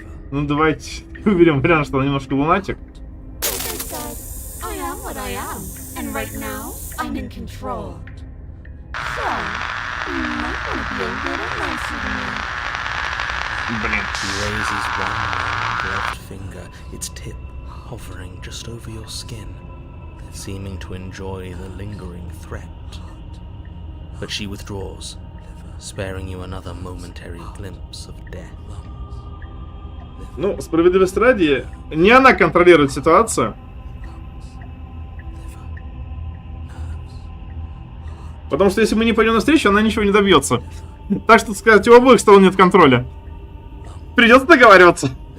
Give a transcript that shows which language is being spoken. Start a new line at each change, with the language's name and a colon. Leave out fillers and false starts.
Russian: Ну давайте уберем вариант, что он немножко лунатик.
English: Like I said, I am what I am, and right now, I'm in control. So, you might want to be a little nicer to me.
Russian: Блин.
English: He raises one long gloved finger, its tip hovering just over your skin, seeming to enjoy the lingering threat. But she withdraws, sparing you another momentary glimpse of death.
Russian: Ну, справедливости ради, не она контролирует ситуацию. Потому что если мы не пойдем навстречу, она ничего не добьется. Так что, сказать, у обоих сторон нет контроля. Придется договариваться.